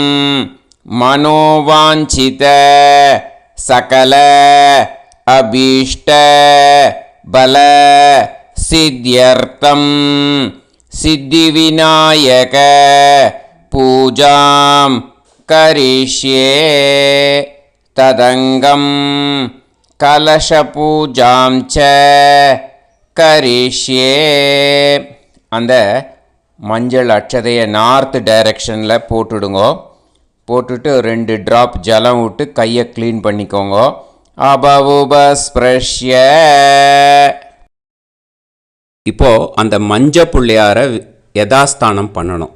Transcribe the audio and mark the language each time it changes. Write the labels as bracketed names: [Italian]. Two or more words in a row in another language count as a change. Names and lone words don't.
[Sanskrit] मनोवांछित सकल अभीष्ट बल सिद्ध्यर्थं सिद्धिविनायक पूजां करिष्ये तदंगम कलशपूजां च करिष्ये. [Tamil] அந்த மஞ்சள் அட்சதையை [English] north direction [Tamil] போட்டுடுங்கோ. போட்டுட்டு 2 ட்ராப் ஜலம் விட்டு கையை க்ளீன் பண்ணிக்கோங்க. [Sanskrit] அபவுபஸ்பிரஷ்ய. [Tamil] இப்போது அந்த மஞ்சள் பிள்ளையாரை யதாஸ்தானம் பண்ணணும்.